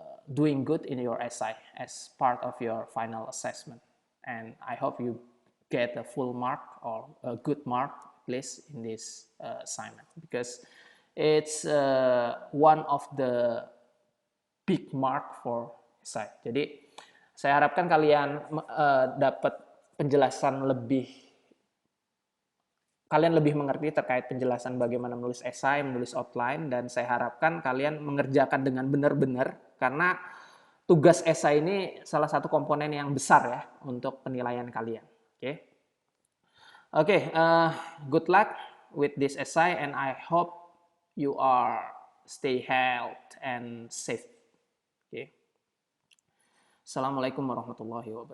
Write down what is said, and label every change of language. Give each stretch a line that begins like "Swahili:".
English: doing good in your essay as part of your final assessment. And I hope you get a full mark or a good mark, please, in this assignment, because it's one of the big mark for essay.
Indonesian: Jadi saya harapkan kalian dapat penjelasan kalian lebih mengerti terkait penjelasan bagaimana menulis esai, menulis outline, dan saya harapkan kalian mengerjakan dengan benar-benar, karena tugas esai ini salah satu komponen yang besar ya untuk penilaian kalian.
English: Oke, good luck with this essay, and I hope you are stay healthy and safe.
Arabic: Assalamualaikum warahmatullahi wabarakatuh.